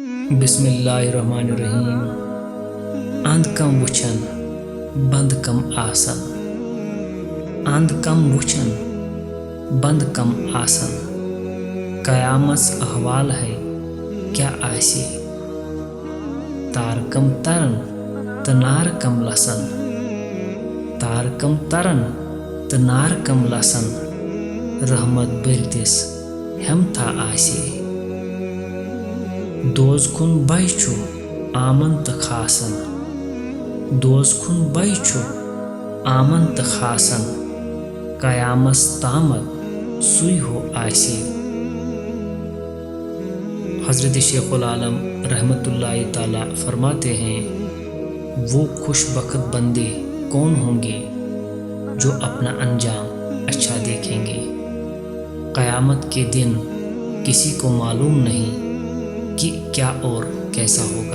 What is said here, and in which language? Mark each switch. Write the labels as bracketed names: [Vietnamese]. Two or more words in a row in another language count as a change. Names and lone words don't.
[Arabic] بسم اللہ الرحمن الرحیم۔ [Kashmiri] اند کم وچھن بند کم آسن، اند کم وچھن بند کم آسن، قیامت احوال ہے کیا آسی، تار کم ترن تو نار کم لسن، تار کم ترن تو نار کم لسن، رحمت بٔرتِس ہمتا آسی، دوز کن بے چھُ آمن تو خاصن، دوز کن بے چھُ آمن تو خاصن، قیامت تامت سُے ہو آسی۔ [Urdu] حضرت شیخ العالم رحمۃ اللہ تعالی فرماتے ہیں، وہ خوش بخت بندے کون ہوں گے جو اپنا انجام اچھا دیکھیں گے۔ قیامت کے دن کسی کو معلوم نہیں کہ کیا اور کیسا ہوگا۔